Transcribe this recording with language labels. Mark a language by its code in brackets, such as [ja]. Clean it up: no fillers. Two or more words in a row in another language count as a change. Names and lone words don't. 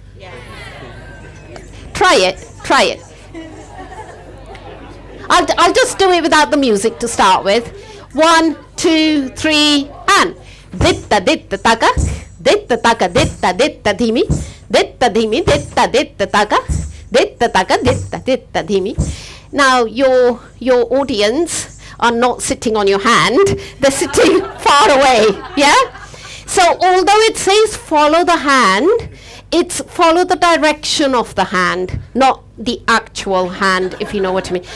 [en] Yeah. Try it. I'll just do it without the music to start with. 1, 2, 3, and ditta ditta taka, ditta taka, ditta ditta dhimi, ditta dhimi, ditta ditta taka, ditta taka, ditta ditta dhimi. Now your audience are not sitting on your hand; they're sitting far away. Yeah. So although it says follow the hand, it's follow the direction of the hand, not the actual hand, if you know what I mean.